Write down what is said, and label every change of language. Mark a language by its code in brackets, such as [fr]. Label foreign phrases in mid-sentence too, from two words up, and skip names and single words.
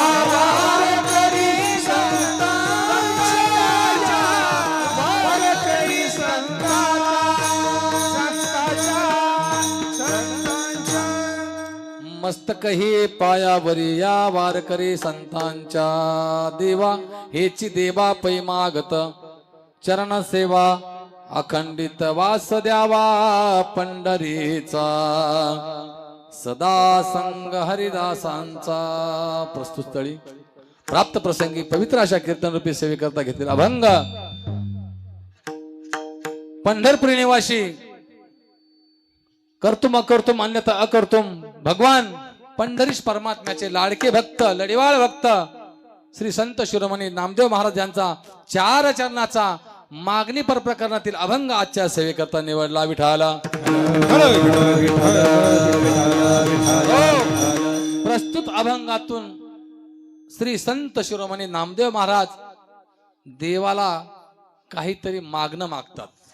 [mr] वारकरी संतांच्या या वारकरी संतांच्या मस्तक हे पायावरी या वारकरी संतांच्या देवा हेची देवा पै मागत चरण सेवा अखंडित वास द्यावा पंढरीचा सदा संग हरिदासांचा प्रस्तुत स्थळी प्राप्त प्रसंगी पवित्र अशा कीर्तन रूपी सेवेकरता घेतलेला अभंग पंढरपुरी निवासी [sa] कर्तुम अकर्तुम अन्यथा अकर्तुम [mr] भगवान पंढरीश परमात्म्याचे लाडके भक्त लढिवाळ भक्त श्री संत शिरोमणी नामदेव महाराज यांचा 4 चरणाचा मागणी पर प्रकरणातील अभंग आजच्या सेवेकरता निवडला विठाला. प्रस्तुत अभंगातून श्री संत शिरोमणी नामदेव महाराज देवाला काहीतरी मागणं मागतात.